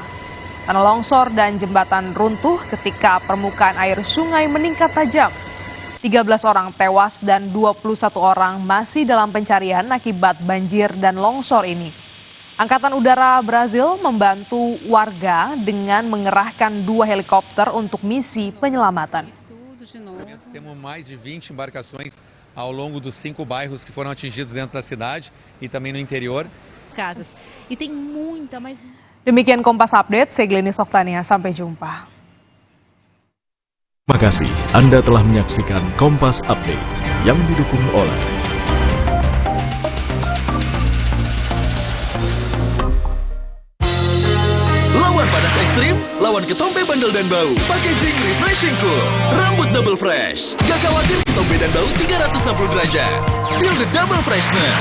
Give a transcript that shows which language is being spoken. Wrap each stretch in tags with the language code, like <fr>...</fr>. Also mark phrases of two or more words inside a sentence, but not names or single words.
<id>Tanah longsor dan jembatan runtuh ketika permukaan air sungai meningkat tajam. 13 orang tewas dan 21 orang masih dalam pencarian akibat banjir dan longsor ini. Angkatan Udara Brazil membantu warga dengan mengerahkan 2 helikopter untuk misi penyelamatan.</id> <pt>Temos mais de 20 embarcações ao longo dos 5 bairros que foram atingidos dentro da cidade e também no interior. Casas. E tem muita, mas...</pt> <id>Demikian Kompas Update, saya Gleni Soktania, sampai jumpa. Terima kasih Anda telah menyaksikan Kompas Update yang didukung oleh Lawan panas ekstrim, lawan ketombe bandel dan bau. Pakai Zinc Refreshing Cool. Rambut</id> <en>double fresh.</en> <id>Gak khawatir ketombe dan bau 360 derajat.</id> <en>Feel the double freshness.</en>